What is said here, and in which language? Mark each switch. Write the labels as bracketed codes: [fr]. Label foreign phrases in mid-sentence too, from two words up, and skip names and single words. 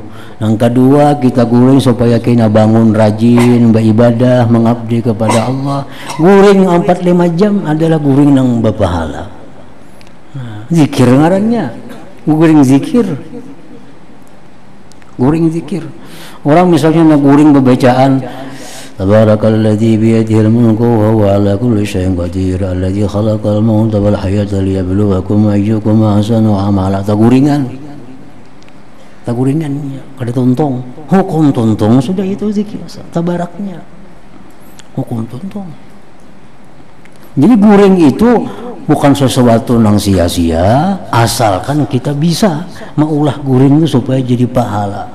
[bjn] Yang kedua kita guring supaya kita bangun rajin beribadah, mengabdi kepada Allah. Guring 4-5 jam adalah guring yang berpahala. Nah, zikir ngarannya, guring zikir. guring zikir. Orang misalnya nak guring bacaan [ar] تبارك الذي بيده الملك وهو على كل شيء قدير الذي خلق الموت والحياة ليبلوكم أيكم أحسن عملا. [bjn] Taguringan kada tuntong, hukum tuntong sudah itu zikir tabaraknya, hukum tuntong. Jadi guring itu bukan sesuatu yang sia-sia, asalkan kita bisa maulah guring itu supaya jadi pahala.